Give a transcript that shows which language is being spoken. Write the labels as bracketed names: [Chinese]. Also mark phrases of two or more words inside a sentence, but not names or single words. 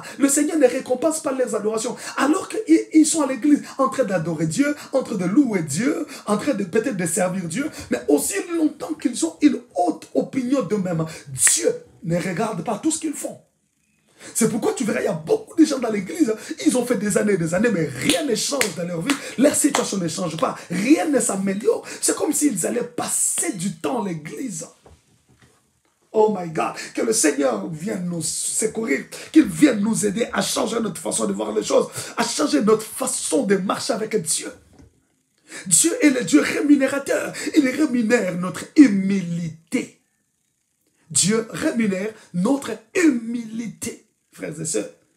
[French] Le Seigneur ne récompense pas leurs adorations. Alors qu'ils sont à l'église en train d'adorer Dieu, en train de louer Dieu, en train de peut-être de servir Dieu, mais aussi longtemps qu'ils ont une haute opinion d'eux-mêmes. Dieu ne regarde pas tout ce qu'ils font. C'est pourquoi tu verras, il y a beaucoup de gens dans l'église, ils ont fait des années, mais rien ne change dans leur vie. Leur situation ne change pas. Rien ne s'améliore. C'est comme s'ils allaient passer du temps à l'église. [English] Oh my God, [French] que le Seigneur vienne nous secourir, qu'il vienne nous aider à changer notre façon de voir les choses, à changer notre façon de marcher avec Dieu. Dieu est le Dieu rémunérateur. Il rémunère notre humilité. Dieu rémunère notre humilité, frères et sœurs.